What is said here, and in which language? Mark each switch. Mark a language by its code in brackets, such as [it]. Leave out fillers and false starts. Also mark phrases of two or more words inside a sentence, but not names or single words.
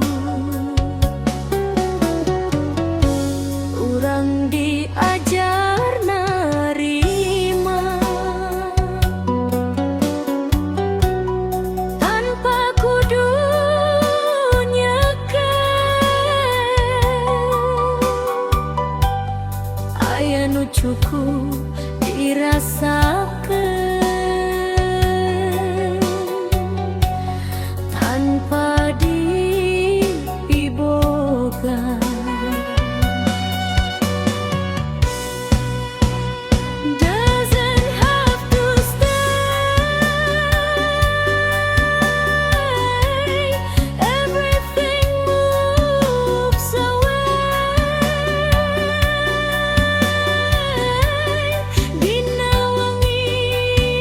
[su] Urang diajar narima tanpa kudu nyeken. Aya nu cukup dirasakeun tanpa dipiboga. [en] Doesn't have to stay. Everything moves away. [su] Dina wangi